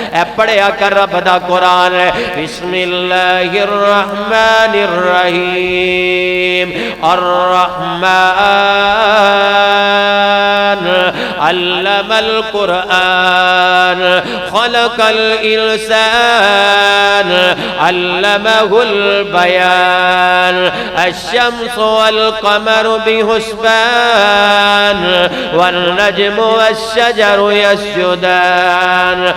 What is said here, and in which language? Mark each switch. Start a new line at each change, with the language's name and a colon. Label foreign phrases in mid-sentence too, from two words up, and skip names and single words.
Punjabi: اے پڑھیا کر رب دا قرآن
Arabic: بسم اللہ الرحمن الرحیم الرحمن علم القرآن خلق الإنسان علمه البيان الشمس والقمر بحسبان والنجم والشجر يسجدان